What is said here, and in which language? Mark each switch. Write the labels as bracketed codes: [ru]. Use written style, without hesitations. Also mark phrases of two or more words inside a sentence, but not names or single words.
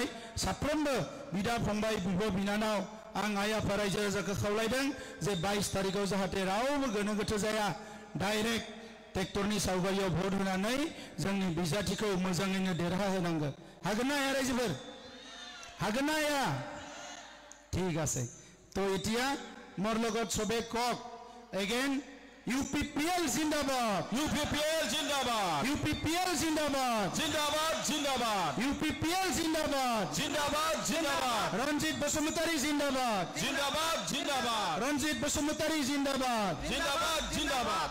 [brx] साफ्रोमबो बिदा फंबाय बिब' बिनानाव आं आइ आफा रायजो राजाखौ खावलायदों जे 22 तारिखआव जाहाथे रावबो गोनो गोथो जाया डाइरेक्ट ट्रेक्टरनि सावगारियाव भट होनानै जोंनि बिजाथिखौ मोजाङैनो देरहाहोनांगोन हागोन ना हाया रायजोफोर हागोन ना हाया [as] ঠিক আছে তো এতিয়া মোৰ লগত সবে কক এগেইন [brx] UPPL जिंदाबाद UPPL जिंदाबाद UPPL जिंदाबाद जिंदाबाद जिंदाबाद UPPL जिंदाबाद जिंदाबाद जिंदाबाद रंजित बसुमतारी जिंदाबाद जिंदाबाद जिंदाबाद रंजित बसुमतारी जिंदाबाद जिंदाबाद जिंदाबाद